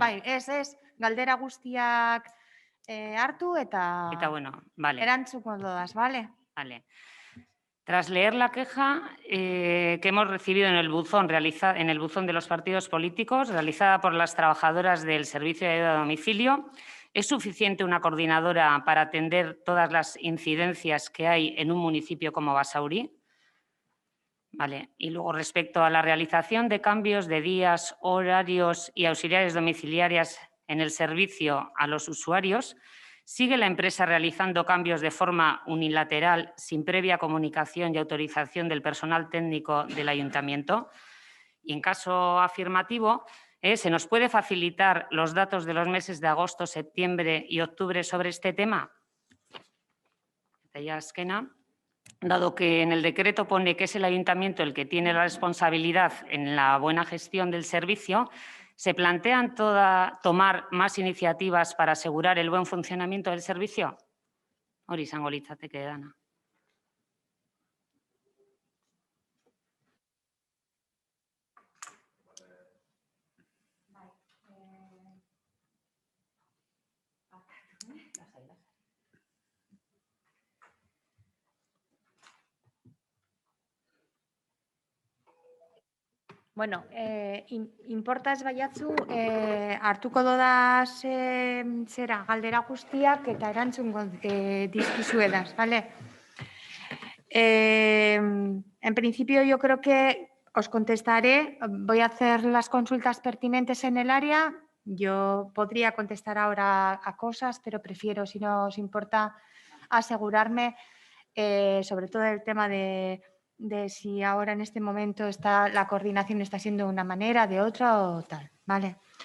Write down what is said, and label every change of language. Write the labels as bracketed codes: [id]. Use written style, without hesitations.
[eu] bai, galdera guztiak hartu eta [es] Bueno, vale. [eu] erantzuko dodaz, ¿vale? [es] Vale. Tras leer la queja que hemos recibido en el buzón de los partidos políticos, realizada por las trabajadoras del Servicio de Ayuda a Domicilio, ¿es suficiente una coordinadora para atender todas las incidencias que hay en un municipio como Basauri? Vale. Y luego, respecto a la realización de cambios de días, horarios y auxiliares domiciliarias en el servicio a los usuarios, ¿sigue la empresa realizando cambios de forma unilateral sin previa comunicación y autorización del personal técnico del ayuntamiento? Y en caso afirmativo, ¿se nos puede facilitar los datos de los meses de agosto, septiembre y octubre sobre este tema? Dado que en el decreto pone que es el ayuntamiento el que tiene la responsabilidad en la buena gestión del servicio, ¿se plantean tomar más iniciativas para asegurar el buen funcionamiento del servicio? [eu] Hori izango litzateke dana. Bueno, inporta ez baiatzu, hartuko dodaz zera galdera guztiak eta erantzungo dizkizuedaz, ¿vale? [es] En principio yo creo que os contestaré, voy a hacer las consultas pertinentes en el área. Yo podría contestar ahora a cosas, pero prefiero, si no os importa, asegurarme sobre todo el tema de si ahora en este momento la coordinación está siendo de una manera, de otra o tal, ¿vale?